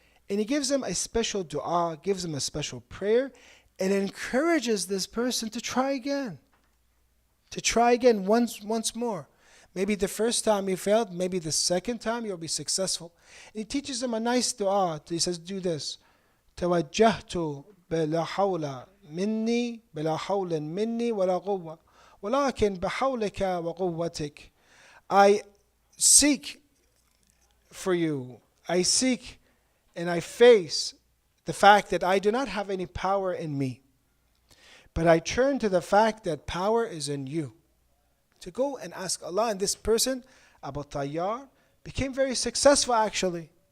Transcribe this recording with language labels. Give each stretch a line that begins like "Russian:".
English: And he gives him a special dua, gives him a special prayer, and encourages this person to try again. To try again once more. Maybe the first time you failed, maybe the second time you'll be successful. And he teaches them a nice dua. He says, do this.
Arabic: توجهت بلا حول مني بلا حول مني ولا قوة ولكن بحولك وقوتك.
English: I seek for you. I seek and I face the fact that I do not have any power in me. But I turn to the fact that power is in you. To go and ask Allah. And this person, Abu Tayyar, became very successful actually.